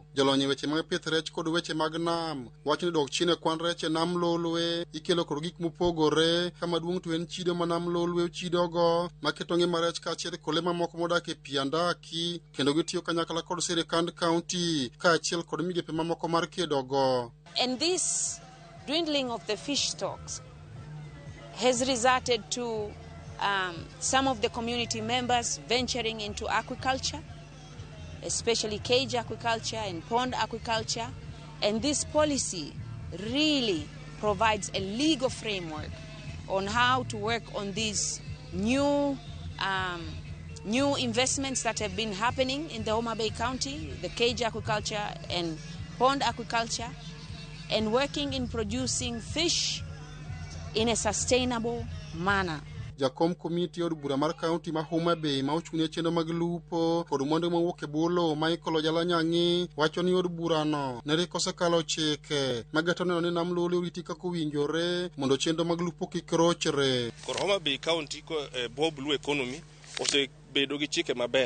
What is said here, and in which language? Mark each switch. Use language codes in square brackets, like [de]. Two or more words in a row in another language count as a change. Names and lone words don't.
[luo] Jolony weche mag pith rech kod weche mag nam wacho ni dok chien e kwan rech e nam lolwe ikelo kod gik mopogore ka maduong' to en chido ma nam lolwe chidogo maketo ngima rech kaachiel kod le mamoko modak e pi andaki kendo gitiyo kanyakla kod sirikand county kaachiel kod migepe mamoko mar kedogo. [en] And this dwindling of the fish stocks has resulted to some of the community members venturing into aquaculture, especially cage aquaculture and pond aquaculture. And this policy really provides a legal framework on how to work on these new investments that have been happening in the Homa Bay County, the cage aquaculture and pond aquaculture, and working in producing fish in a sustainable manner. [luo] Jakom committee od bura mar county ma Homa Bay ma ochung'ne chenro mag lupo kod mwandu mawuok e bolo Michael Ojalanyangi wacho ni od burano ne rik osekalo chike magato neno ni nam lolwe oriti kaka owinjore mondo chenro mag lupo kik rochre. Koro Homa Bay County ko Bob Blue Economy osebedo gi chike maber.